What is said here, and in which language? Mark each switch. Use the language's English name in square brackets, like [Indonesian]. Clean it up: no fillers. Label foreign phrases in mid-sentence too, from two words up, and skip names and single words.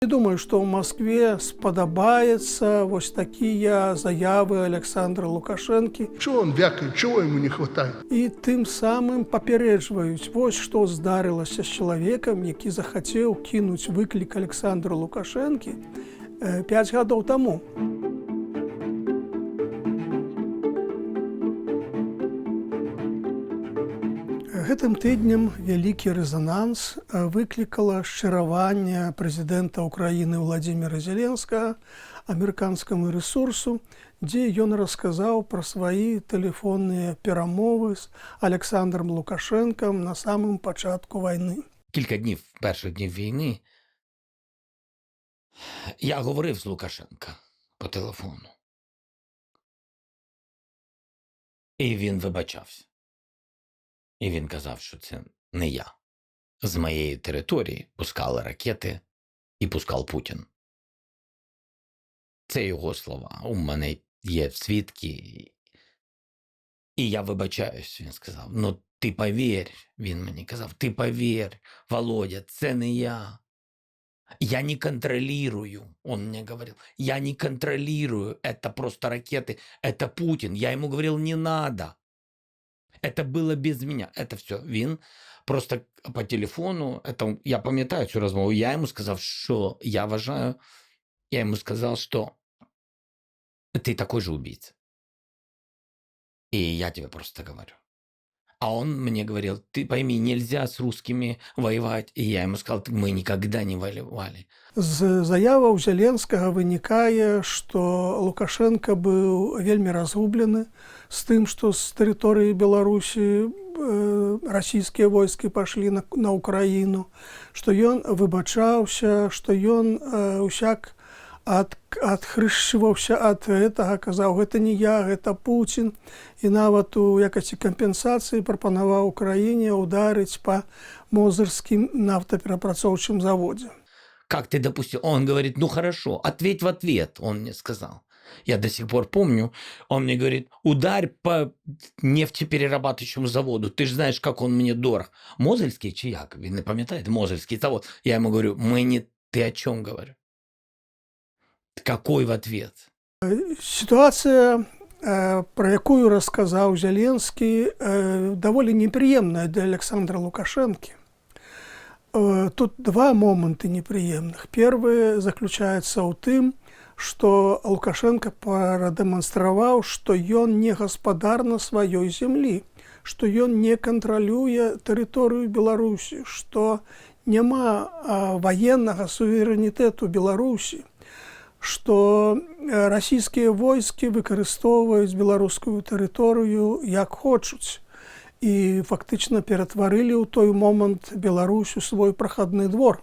[Belarusian] Не думаю, што ў Маскве спадабаецца вось такія заявы Александра Лукашэнкі. [Russian] Чего он вякает, чего ему не хватает? [Belarusian] І тым самым папярэджваюць, вось што здарылася з чалавекам, які захацеў кінуць выклік Александру Лукашэнкі 5 гадоў таму. Гэтым тыднем вялікі рэзананс выклікала шчыраванне прэзідэнта Украіны Владзіміра Зеленскага амерыканскаму рэсурсу, дзе ён расказаў пра свае тэлефонныя перамовы з Александром Лукашенком на самым пачатку вайны. [Ukrainian] Кілька днів, перших днів війни, я говорив з Лукашенка по телефону. І він вибачався. І він казав, що це не я. З моєї території пускали ракети і пускав Путін. Це його слова. У мене є свідки. І я вибачаюсь, він сказав. Ну, ти повір, він мені казав, ти повір, Володя, це не я. [Russian] Я не контролирую, он мне говорил, я не контролирую, это просто ракеты, это Путин. Я ему говорил, не надо. Это было без меня. Это все. [Ukrainian] Він просто по телефону, это, я пам'ятаю цю розмову, я йому сказав, що я вважаю, я йому сказав, що [Russian] ты такой же убийца. И я тебе просто говорю. А он мне говорил, ты пойми, нельзя с русскими воевать. И я ему сказал, мы никогда не воевали. [Belarusian] З заяваў Зеленскага вынікае, што Лукашенко быў вельмі разгублены з тым, што з тэрыторыі Беларусі расійскія войскі пашлі на Украіну, што ён выбачаўся, што ён усяк адхрышчваўся ад гэтага, казаў, гэта не я, гэта Путін, і нават у якасці кампенсацыі прапанаваў Украіне ударыць па Мозырскім нафтаперапрацоўчым заводзе. [Russian] Как ты допустил? Он говорит, ну хорошо, ответь в ответ, он мне сказал. Я до сих пор помню, он мне говорит, ударь по нефтеперерабатывающему заводу, ты же знаешь, как он мне дорог. [Ukrainian] Мозырский чи як? Він не пам'ятає? Мозырский завод. [Russian] Я ему говорю, мы не... Ты о чем говорю? Какой в ответ? [Belarusian] Ситуацыя, про якую расказаў Зеленскі, даволі непрыемная для Александра Лукашэнкі. Тут два моманты непрыемных. Первый заключаецца ў тым, што Лукашенко прадэманстраваў, што ён не гаспадар на сваёй зямлі, што ён не кантралюе тэрыторыю Беларусі, што няма ваеннага суверэнітэту Беларусі, што расійскія войскі выкарыстоўваюць беларускую тэрыторыю як хочуць і фактычна ператварылі ў той момант Беларусь у свой прахадны двор.